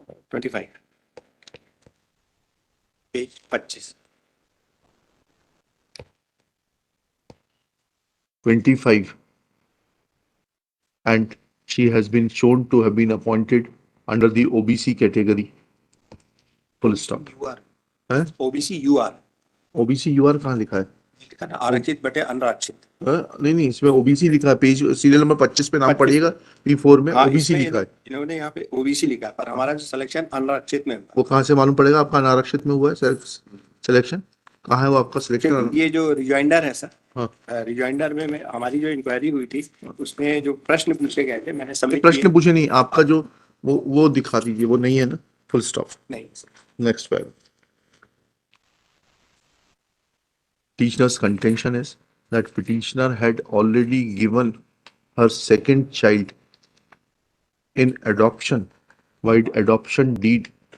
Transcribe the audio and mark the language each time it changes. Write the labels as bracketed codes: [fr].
[hi] 25 page 25 [en] 25 and she has been shown to have been appointed under the OBC category. Full stop. UR [hi] है? OBC यूआर OBC UR कहाँ लिखा है? लिखा ना, आरक्षित बटे अनारक्षित। नहीं इसमें OBC लिखा है पेज सीरियल नंबर 25 पे नाम 25 पढ़िएगा P4 में हाँ, OBC इसमें लिखा है इन्होंने यहाँ पे ओबीसी लिखा है, पर हमारा जो सिलेक्शन अनारक्षित में हुआ। वो कहाँ से मालूम पड़ेगा आपका अनारक्षित में हुआ है सिलेक्शन कहाँ है वो आपका सिलेक्शन ये जो रिजॉइंडर है सर, हाँ रिजॉइंडर में हमारी जो इंक्वायरी हुई थी उसमें जो प्रश्न पूछे गए थे मैंने सबमिट प्रश्न पूछे नहीं आपका जो वो दिखा दीजिए वो नहीं है ना फुल स्टॉप नहीं। [en] next para Petitioner's contention is that petitioner had already given her second child in adoption, while adoption deed